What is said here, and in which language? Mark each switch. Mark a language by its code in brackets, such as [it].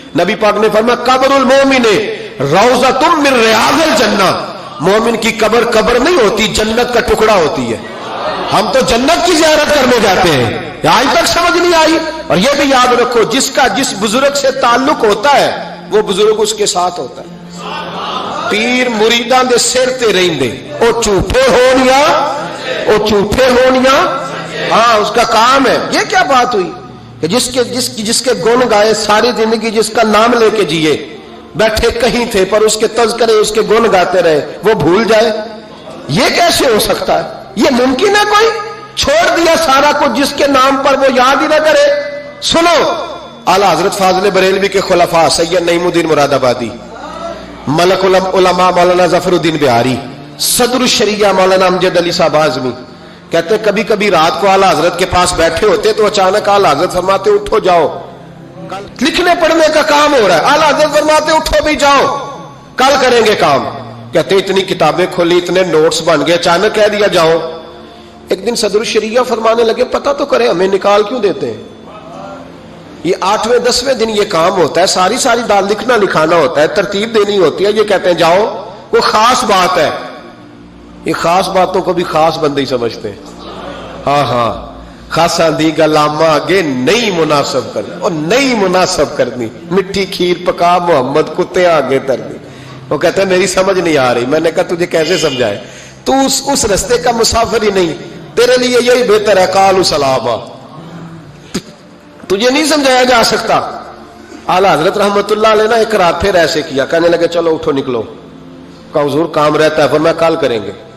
[ur] نبی پاک نے فرمایا [ar] قبر المومن روضۃ من ریاض الجنہ. [ur] مومن کی قبر قبر نہیں ہوتی، جنت کا ٹکڑا ہوتی ہے. ہم تو جنت کی زیارت کرنے جاتے ہیں. آج تک سمجھ نہیں آئی. اور یہ بھی یاد رکھو جس کا جس بزرگ سے تعلق ہوتا ہے وہ بزرگ اس کے ساتھ ہوتا ہے. [pa] پیر مریداں دے سر تے رہندے او جھوٹے ہونیا، او جھوٹے ہونیا. [ur] ہاں اس کا کام ہے. یہ کیا بات ہوئی کہ جس کے گن گائے ساری زندگی، جس کا نام لے کے جیے، بیٹھے کہیں تھے پر اس کے تذکرے اس کے گن گاتے رہے، وہ بھول جائے؟ یہ کیسے ہو سکتا ہے؟ یہ ممکن ہے؟ کوئی چھوڑ دیا سارا کچھ جس کے نام پر وہ یاد ہی نہ کرے. سنو اعلیٰ حضرت فاضل بریلوی کے خلفاء سید نعیم الدین مراد آبادی، ملک العلماء مولانا ظفر الدین بہاری، صدر الشریعہ مولانا امجد علی صاحب اعظمی کہتے کبھی کبھی رات کو اعلیٰ حضرت کے پاس بیٹھے ہوتے تو اچانک اعلیٰ حضرت فرماتے اٹھو جاؤ، لکھنے پڑھنے کا کام ہو رہا ہے. اعلیٰ حضرت فرماتے اٹھو بھی جاؤ، کل کریں گے کام. کہتے اتنی کتابیں کھولی، اتنے نوٹس بن گئے، اچانک کہہ دیا جاؤ. ایک دن صدر الشریعہ فرمانے لگے پتہ تو کرے ہمیں نکال کیوں دیتے ہیں؟ یہ 8ویں 10ویں دن یہ کام ہوتا ہے، ساری دال لکھنا لکھانا ہوتا ہے، ترتیب دینی ہوتی ہے. یہ کہتے ہیں جاؤ، وہ خاص بات ہے. یہ خاص باتوں کو بھی خاص بندے ہی سمجھتے ہیں. [pa] ہاں خاصا دی گلاما آگے نہیں مناسب کرنی، اور نہیں مناسب کرنی. مٹھی کھیر پکا محمد کتے آگے ترنی. [ur] وہ کہتا ہے میری سمجھ نہیں آ رہی. میں نے کہا تجھے کیسے سمجھائے؟ تو اس رستے کا مسافر ہی نہیں. تیرے لیے یہی بہتر ہے [ar] قالوا سلاما. [ur] تجھے نہیں سمجھایا جا سکتا. اعلیٰ حضرت رحمت اللہ علیہ نے ایک رات پھر ایسے کیا، کہنے لگے چلو اٹھو نکلو. کہا حضور کام رہتا ہے. فرمایا کل کریں گے.